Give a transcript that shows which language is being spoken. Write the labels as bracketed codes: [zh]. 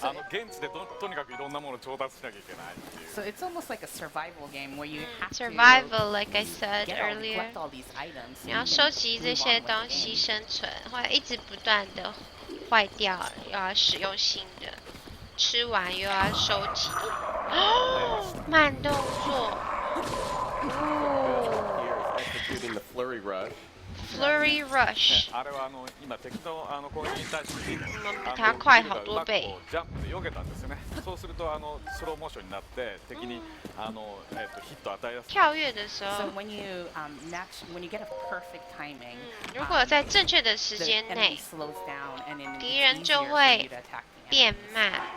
[ja] 現地でとにかくいろんなものを調達しなきゃいけないっていう。 [en] So it's almost like a survival game where you have to survival, like I said earlier. [zh] 你要收集这些东西生存，会一直不断的坏掉，又要使用新的，吃完又要收集。哦，慢动作。哦。 [en] Executing the flurry rush. Flurry Rush。 [ja] あれは今敵の攻撃に対して [zh] 比他快好多倍。 [ja] ジャンプで避けたんですよね。そうするとスローモーションになって敵にヒットを与えやすい。 [zh] 跳跃的时候。 [en] So when you get a perfect timing， [zh] 如果在正确的时间内，敌人就会变慢。